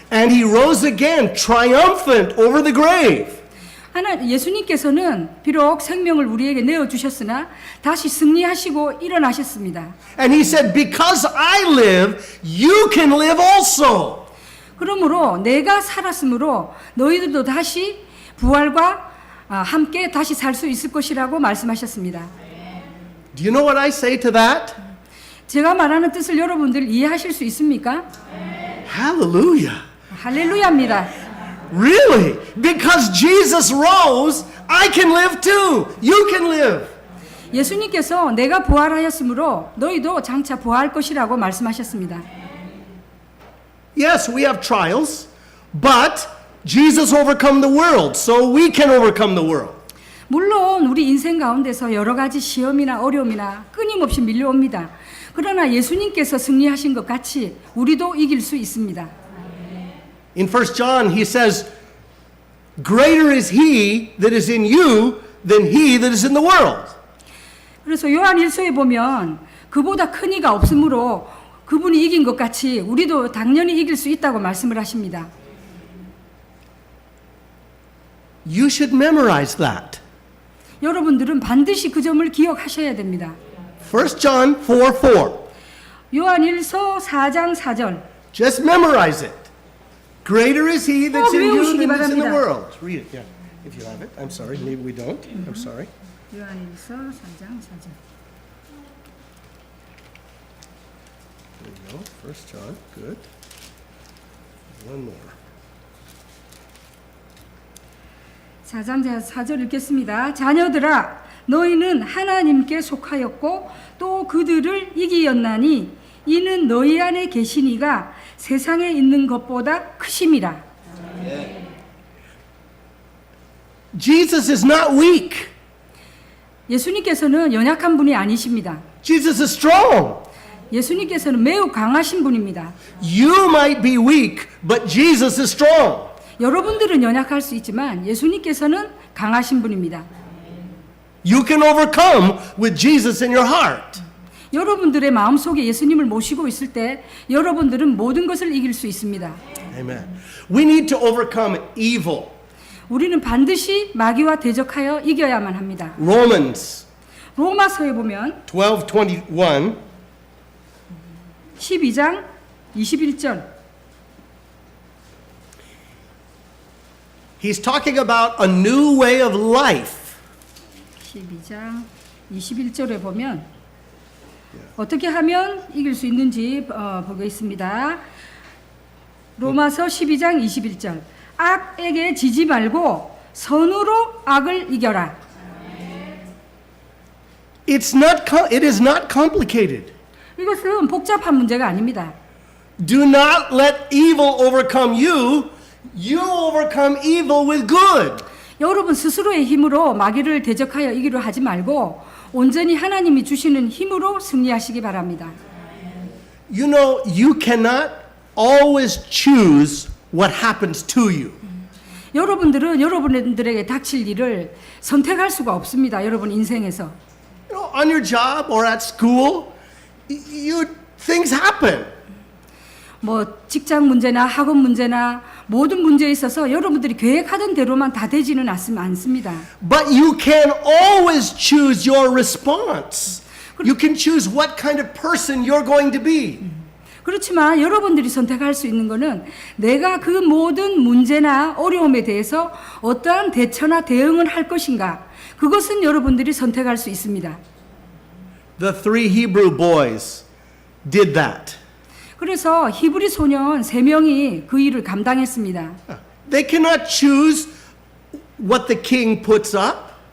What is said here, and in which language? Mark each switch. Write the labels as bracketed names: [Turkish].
[English] And he rose again, triumphant over the grave. [Korean] 예수님께서는 비록 생명을 우리에게 내어주셨으나 다시 승리하시고 일어나셨습니다. [English] And he said, because I live, you can live also. [Korean] 그러므로 내가 살았으므로 너희들도 다시 부활과 함께 다시 살 수 있을 것이라고 말씀하셨습니다. [English] Do you know what I say to that? [Korean] 제가 말하는 뜻을 여러분들 이해하실 수 있습니까? [English] Hallelujah. [Korean] 할렐루야입니다. [English] Really? Because Jesus rose, I can live too. You can live. [Korean] 예수님께서 내가 부활하였으므로 너희도 장차 부활할 것이라고 말씀하셨습니다. [English] Yes, we have trials, but Jesus overcome the world, so we can overcome the world. [Korean] 물론 우리 인생 가운데서 여러 가지 시험이나 어려움이나 끊임없이 밀려옵니다. 그러나 예수님께서 승리하신 것 같이 우리도 이길 수 있습니다. [English] In 1 John, he says, greater is he that is in you than he that is in the world. [Korean] 그래서 요한 1서에 보면 그보다 큰 이가 없으므로 그분이 이긴 것 같이 우리도 당연히 이길 수 있다고 말씀을 하십니다. [English] You should memorize that. [Korean] 여러분들은 반드시 그 점을 기억하셔야 됩니다. [English] 1 John 4:4. [Korean] 요한 1서 4장 4절. [English] Just memorize it. Greater is he that's in you [Korean] 외우시기 [English] than is in the [Korean] 바랍니다. [English] world. Read it, yeah. If you have it. I'm sorry, maybe we don't. I'm sorry. [Korean] 요한 1서 4장 4절. [English] There you go. 1 John. Good. One more. [Korean] 4장 4절 읽겠습니다. 자녀들아 너희는 하나님께 속하였고 또 그들을 이기었나니 이는 너희 안에 계신 이가 세상에 있는 것보다 크심이라. [English] Jesus is not weak. [Korean] 예수님께서는 연약한 분이 아니십니다. [English] Jesus is strong. [Korean] 예수님께서는 매우 강하신 분입니다. [English] You might be weak, but Jesus is strong. [Korean] 여러분들은 연약할 수 있지만 예수님께서는 강하신 분입니다. [English] You can overcome with Jesus in your heart. [Korean] 여러분들의 마음속에 예수님을 모시고 있을 때 여러분들은 모든 것을 이길 수 있습니다. [English] Amen. We need to overcome evil. [Korean] 우리는 반드시 마귀와 대적하여 이겨야만 합니다. [English] Romans [Korean] 로마서에 보면 [English] 12:21. [Korean] 12장 21절. [English] He's talking about a new way of life. [Korean] 12장 21절에 보면 어떻게 하면 이길 수 있는지 보겠습니다. 로마서 12장 21절. 악에게 지지 말고 선으로 악을 이겨라. [English] It is not complicated. [Korean] 이것은 복잡한 문제가 아닙니다. [English] Do not let evil overcome you. You overcome evil with good. [Korean] 여러분 스스로의 힘으로 마귀를 대적하여 이기려 하지 말고 온전히 하나님이 주시는 힘으로 승리하시기 바랍니다. [English] You know, you cannot always choose what happens to you. [Korean] 여러분들은 여러분들에게 닥칠 일을 선택할 수가 없습니다. 여러분 인생에서. [English] You know, on your job or at school, things happen. [Korean] 뭐 직장 문제나 학업 문제나 모든 문제에 있어서 여러분들이 계획하던 대로만 다 되지는 않습니다. [English] But you can always choose your response. You can choose what kind of person you're going to be. [Korean] 그렇지만 여러분들이 선택할 수 있는 것은 내가 그 모든 문제나 어려움에 대해서 어떠한 대처나 대응을 할 것인가, 그것은 여러분들이 선택할 수 있습니다. [English] The three Hebrew boys did that. [Korean] 그래서 히브리 소년 3명이 그 일을 감당했습니다. [English] They cannot choose what the king puts up.